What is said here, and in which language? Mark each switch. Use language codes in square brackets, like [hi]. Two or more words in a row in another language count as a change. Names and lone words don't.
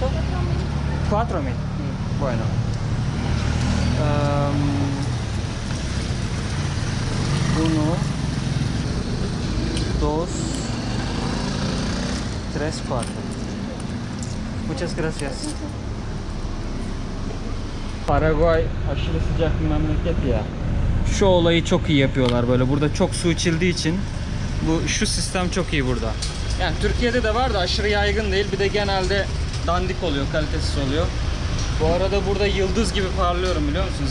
[es] 4.000. Bueno. Uno, dos, tres, cuatro. Muchas gracias. [tr] Paraguay aşırı sıcak bir memleket ya. Şu olayı çok iyi yapıyorlar böyle. Burada çok su içildiği için şu sistem çok iyi burada. Yani Türkiye'de de var da aşırı yaygın değil. Bir de genelde dandik oluyor, kalitesiz oluyor. Bu arada burada yıldız gibi parlıyorum, biliyor musunuz?